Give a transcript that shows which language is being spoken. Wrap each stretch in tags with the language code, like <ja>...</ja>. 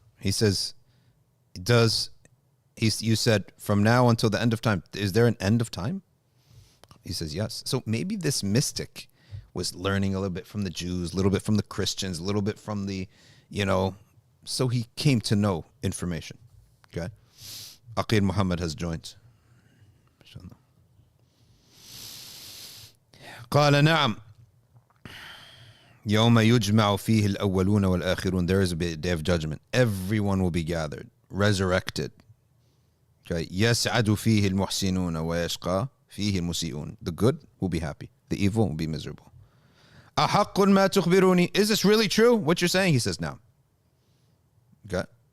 <en>He says, you said, from now until the end of time, is there an end of time? He says, yes. So maybe this mystic was learning a little bit from the Jews, a little bit from the Christians, a little bit from the, so he came to know information. Okay. Aqil Muhammad has joined.</en> <ar>قال نعم يوم يجمع فيه الأولون والآخرون.</ar> <en>There is a day of judgment. Everyone will be gathered, resurrected.</en> <ar>Okay. يسعد فيه المحسنون ويشقى فيه المسيئون.</ar> <en>The good will be happy. The evil will be miserable.</en> <ar>أحق ما تخبروني.</ar> <en>Is this really true, what you're saying? He says, no. Okay.</en>